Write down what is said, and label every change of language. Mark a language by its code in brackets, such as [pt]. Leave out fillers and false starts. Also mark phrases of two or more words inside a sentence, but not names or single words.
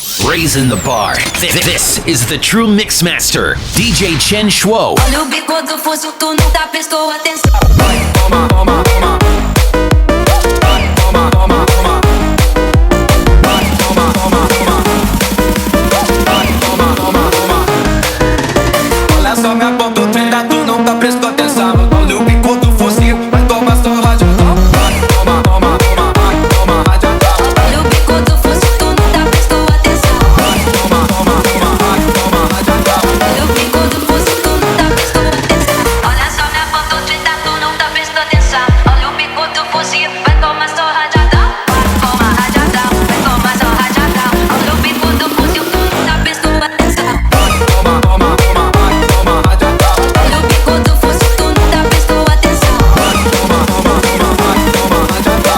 [en] raising the bar. This is the true mix master, DJ Chenshr. [pt] Olha o bico do fuzil, tu não tá prestou atenção. Toma, toma, toma. Toma, toma, toma. Toma, toma, toma. Toma, toma, toma. Olha só, me apontou, tu não tá prestou atenção. Olha o bico do fuzil, vai tomar só radiadão. Toma, toma, toma, toma, radiadão. Olha o bico do fuzil, tu não tá prestou atenção. Toma, toma, toma, toma, radiadão. Olha o bico do fuzil, tu não tá prestou atenção. Olha só, me apontou, tu não tá prestou atenção. Olha o bico do fuzil, vai tomar só radiadão. Toma radiadão, vai tomar só radiadão. Olha o bico do fuzil, tu não tá prestou atenção. Toma, toma, toma, toma, radiadão. Olha o bico do fuzil, tu não tá prestou atenção. Toma, toma, toma, toma, radiadão.